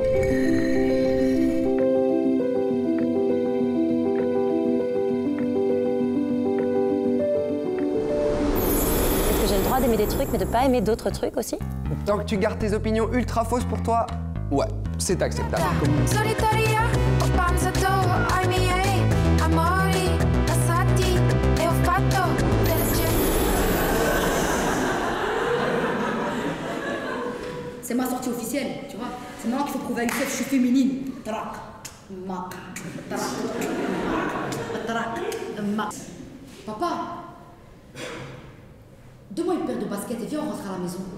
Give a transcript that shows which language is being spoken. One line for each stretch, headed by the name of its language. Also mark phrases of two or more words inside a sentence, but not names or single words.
French: Est-ce que j'ai le droit d'aimer des trucs mais de pas aimer d'autres trucs aussi? Tant que tu gardes tes opinions ultra fausses pour toi, ouais, c'est acceptable.
Italian: Solitaria, ho pensato ai miei amori passati e ho fatto del
French: C'est ma sortie officielle, tu vois. C'est maintenant qu'il faut prouver à Youssef que je suis féminine. Tarak, ma, tarak, ma. Papa, donne-moi une paire de baskets et viens, on rentre à la maison.